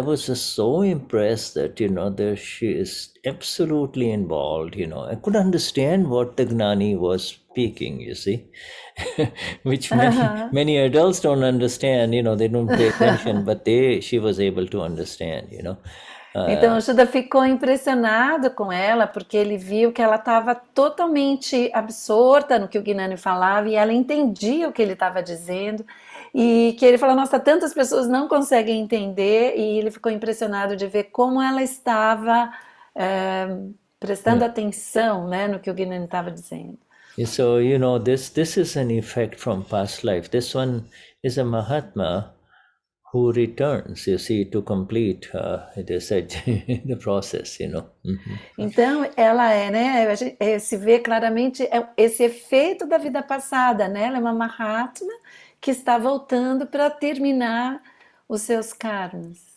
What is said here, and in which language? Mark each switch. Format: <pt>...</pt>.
<en>I was just so impressed that, there she is absolutely involved, I could understand what the Gnani was speaking, you see, which many adults don't understand, they don't pay attention, but she was able to understand,</en> <pt>Então o Shuddha ficou impressionado com ela, porque ele viu que ela estava totalmente absorta no que o Gnani falava, e ela entendia o que ele estava dizendo, e que ele falou: nossa, tantas pessoas não conseguem entender, e ele ficou impressionado de ver como ela estava prestando atenção, né, no que o Gnani estava dizendo.</pt> <en>So, this is an effect from past life. This one is a Mahatma who returns, you see, to complete the process,</en> <pt>Então, ela né, se vê claramente esse efeito da vida passada, né? Ela é uma Mahatma que está voltando para terminar os seus karmas.</pt>